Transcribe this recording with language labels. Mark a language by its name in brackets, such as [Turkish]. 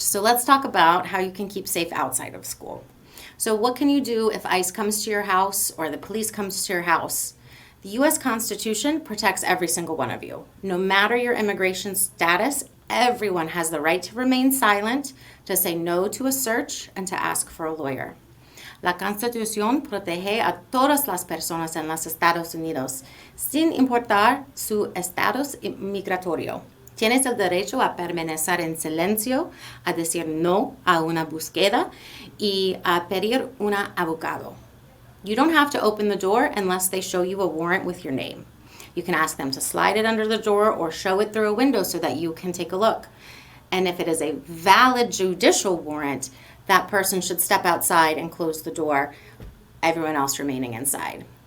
[English] So let's talk about how you can keep safe outside of school. So what can you do if ICE comes to your house or the police comes to your house? The U.S. Constitution protects every single one of you. No matter your immigration status, everyone has the right to remain silent, to say no to a search, and to ask for a lawyer. [Spanish] La Constitución protege a todas las personas en los Estados Unidos, sin importar su estatus migratorio. Tienes el derecho a permanecer en silencio, a decir no a una búsqueda y a pedir un abogado. [English] You don't have to open the door unless they show you a warrant with your name. You can ask them to slide it under the door or show it through a window so that you can take a look. And if it is a valid judicial warrant, that person should step outside and close the door, everyone else remaining inside.